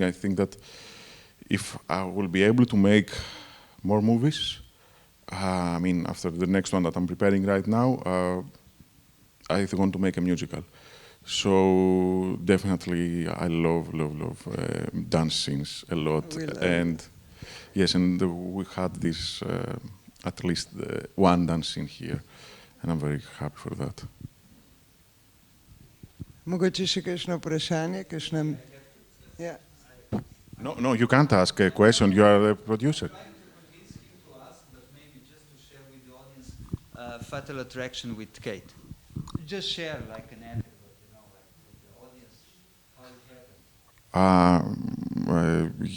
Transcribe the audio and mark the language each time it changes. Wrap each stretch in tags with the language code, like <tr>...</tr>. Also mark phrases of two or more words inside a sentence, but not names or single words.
<en>I think that if I will be able to make more movies, I mean, after the next one that I'm preparing right now, I want to make a musical. So definitely, I love dance scenes a lot. And yes, and we had this at least one dance scene here, and I'm very happy for that.</en> <sl>Mogoče še kakšno vprašanje, kakšno...</sl> <en>Yeah. No, you can't ask a question. You are the producer. Fatal Attraction with Kate. Just share like an anecdote, you know, like with the audience, how it happened.</en>